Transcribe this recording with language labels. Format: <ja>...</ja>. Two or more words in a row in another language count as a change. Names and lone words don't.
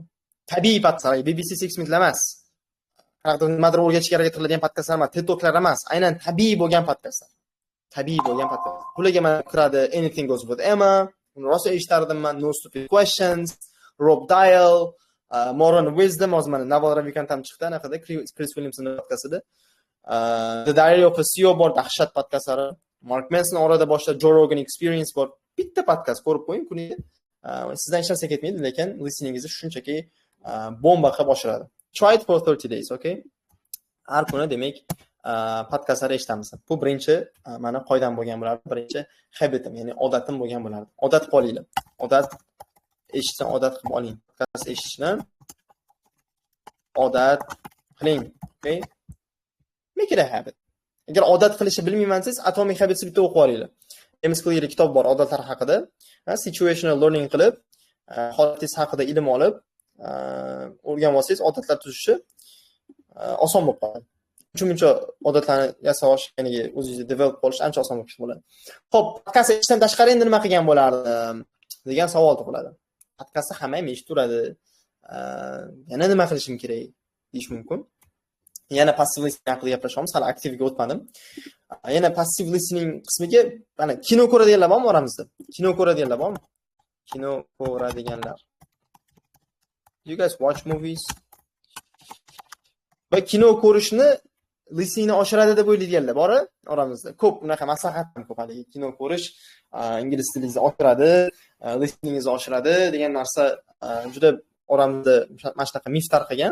<uz>Tabiiy podkastlar, BBC 6 minutlar emas. Nimadir o'rgatishga harakat qiladigan podkastlar emas, TED Talklar emas, aynan tabiiy bo'lgan podkastlar. Bularga mana kiradi Anything Goes with Emma, uni rosa eshitardim men, No Stupid Questions, Rob Dial, Moral Wisdom, hozir mana Naval Ravikant ham chiqdi, anaqada Chris Williamsonning podkastida. The Diary of a CEO bor, dahshat podkastlari. Mark Manson orada boshida Joe Rogan Experience bor. Bitta podkast ko'rib qo'ying kuniga. Sizdan hech narsa ketmaydi, lekin listeningizni shunchaki bomba qilib oshiradi.</uz> <en>Try it for 30 days, okay?</en> <uz>Har kuni demak podkastlar eshitamiz. Bu birinchi meni qoidam bo'lgan bo'lardi, birinchi habitim, ya'ni odatim bo'lgan bo'lardi. Odat qilinglar. Odat qilib oling. Podkast eshitishni odat qiling, okay?</uz> <en>Make it a habit.</en> <uz>Agar odat qilishni bilmaymansiz, Atomic Habits bitta o'qib olinglar. James Clear kitob bor odatlar haqida.</uz> <en>Situational learning</en> <uz>qilib, holatingiz haqida ilm olib, o'rganib olsangiz odatlar tuzishni oson bo'lib qoladi. Shuncha odatlarni yasash, ya'ni o'zingizni develop qilish ancha oson bo'ladi. Xo'p, podkast eshitishdan tashqari endi nima qilgan bo'lardim degan savol tug'iladi. Podkastni hamma ham eshitib turadi. Yana nima qilishim kerak deyish mumkin. Yana</uz> <en>passive listening</en> <uz>haqida gaplashamiz, hali aktivga o'tmadim. Yana</uz> <en>passive listening</en> <uz>qismiga mana kino ko'radiganlar bormi oramizda? Kino ko'radiganlar.</uz> <en>You guys watch movies?</en> <uz>Va kino ko'rishni listeningni oshiradi deb o'ylaydiganlar bor oramizda. Ko'p unaqa maslahat ham ko'p. Haligi kino ko'rish ingliz tilingizni oshiradi, listeningizni oshiradi degan narsa juda oramizda mana shunaqa mif tarqagan.</uz>